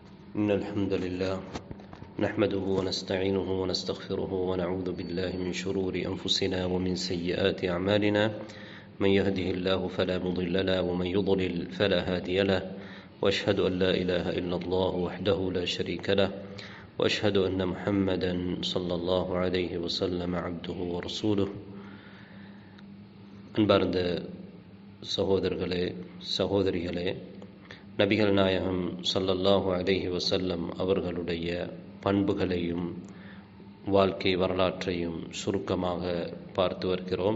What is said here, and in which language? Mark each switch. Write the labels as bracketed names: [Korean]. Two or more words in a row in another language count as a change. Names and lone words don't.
[Arabic] إن الحمد لله نحمده ونستعينه ونستغفره ونعوذ بالله من شرور أنفسنا ومن سيئات أعمالنا من يهده الله فلا مضل له ومن يضلل فلا هادي له وأشهد أن لا إله إلا الله وحده لا شريك له وأشهد أن محمدا صلى الله عليه وسلم عبده ورسوله [Tamil] அன்பார்ந்த சகோதரர்களே சகோதரிகளே, நபிகள் நாயகம் [Arabic] صلى الله عليه وسلم [Tamil] அவர்களுடைய பண்புகளையும் வாழ்க்கை வரலாற்றையும் சுருக்கமாக பார்த்து வருகிறோம்.